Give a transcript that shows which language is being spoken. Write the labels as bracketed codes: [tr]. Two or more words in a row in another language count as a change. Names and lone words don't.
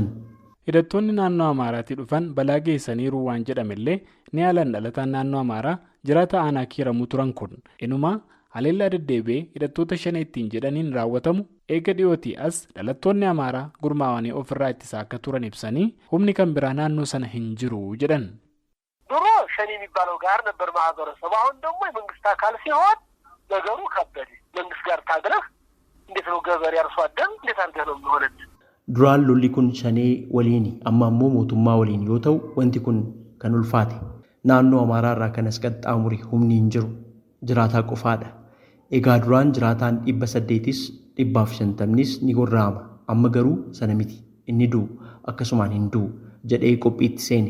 [om] Hidhattoonni naannoo Amaaraatti dhufan balaa geessaniiru waan jedhamillee ni haalan dhalataan naannoo Amaaraa jiraata aanaa Kiiramuu turan kun. Inumaa haleellaa deddeebi'ee hidhattoota shanee ittiin jedhaniin raawwatamu eega dhiyootii as dhalattoonni Amaaraa gurmaawanii ofirraa ittisaa akka turan ibsanii humni kan biraa naannoo sana hin jiru jedhan. [am] ድሮ ሸኔ የሚባለው ጋር ነበር ማህበረሰቡ። አሁን ደግሞ የመንግስት አካል ሲሆን ነገሩ ከበደ። መንግስት ጋር ታግለህ እንዴት ነው ገበሬ አርሶ አደር እንዴት አድርገህ ነው የሚሆነው? [om] duraan lolli kun shanee waliini amma ammoo mootummaa waliin yoo ta'u wanti kun kan ulfaate naannoo Amaaraa irraa kanas qaxxaamuri humni hin jiru jiraataa qofaadha. Egaa duraan jiraataan 800s 150nis ni gorraama amma garuu sana miti inni du'u akkasumaan hin du'u jedhee qophiitti seene.